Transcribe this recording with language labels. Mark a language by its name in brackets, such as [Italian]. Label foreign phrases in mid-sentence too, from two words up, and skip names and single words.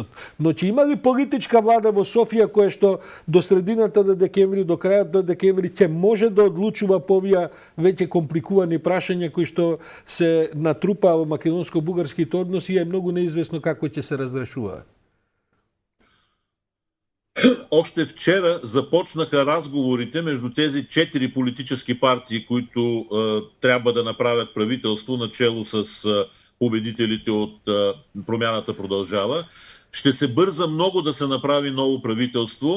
[Macedonian] Но ќе има ли политичка влада во Софија која што до средината на декември, до крајот на декември ќе може да одлучува по овие веќе компликувани прашања кои што се натрупа во македонско-бугарските односи и е многу неизвестно како ќе се разрешуваат? [Bulgarian] Още вчера започнаха разговорите между тези 4 политически партии, които трябва да направят правителство начело с победителите от Промяната продължава. Ще се бърза много да се направи ново правителство.